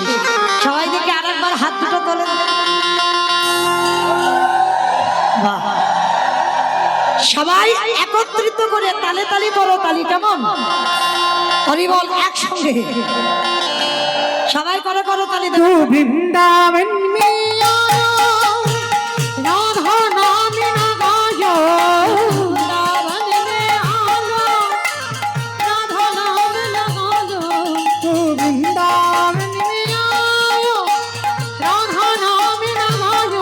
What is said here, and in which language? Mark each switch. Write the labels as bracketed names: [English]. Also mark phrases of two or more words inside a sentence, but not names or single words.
[Bangla] সবাই দেখে আর একবার হাত দুটো তোলে। বাহ, সবাই একত্রিত করে তালে তালি করো, তালি কেমন? হরি বল একসঙ্গে সবাই করো, করো তালি। [Hindi] तू वृंदावन में आयो, राधा नाम न गायो। वृंदावन में आलो, राधा नाम लगालो। तू वृंदावन में आयो, राधा नाम न गायो।